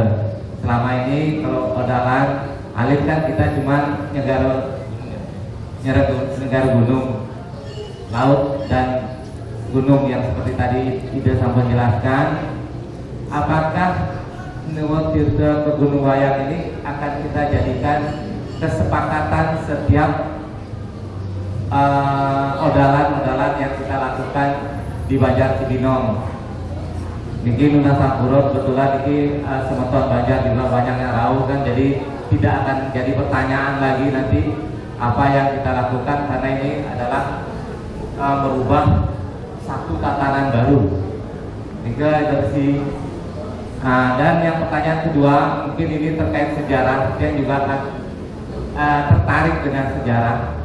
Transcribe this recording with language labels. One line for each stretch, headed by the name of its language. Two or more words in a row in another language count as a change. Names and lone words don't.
Indonesian: Selama ini kalau odalan alit kan kita cuma nyegar gunung, laut dan gunung yang seperti tadi Ida sampai jelaskan. Apakah Nuwun Tirta ke Gunung Wayang ini akan kita jadikan kesepakatan setiap odalan-odalan yang kita lakukan di Banjar Cibinong. Niki Nuna Sampuro kebetulan niki semeton Banjar juga banyak yang tahu kan, jadi tidak akan jadi pertanyaan lagi nanti apa yang kita lakukan, karena ini adalah merubah satu tatanan baru. Tiga versi. Dan yang pertanyaan kedua mungkin ini terkait sejarah, dia juga akan tertarik dengan sejarah.